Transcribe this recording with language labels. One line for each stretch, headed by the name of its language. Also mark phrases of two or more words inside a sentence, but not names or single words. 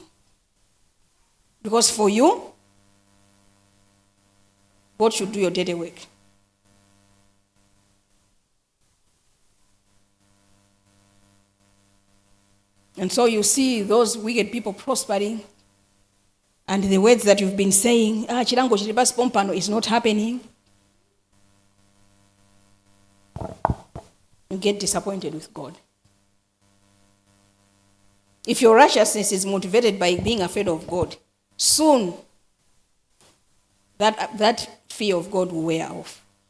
English: Because for you, God should do your dirty work. And so you see those wicked people prospering, and the words that you've been saying,
Nyanja: chilango chilibasi pompano,
English: is not happening. You get disappointed with God. If your righteousness is motivated by being afraid of God, soon that fear of God will wear off.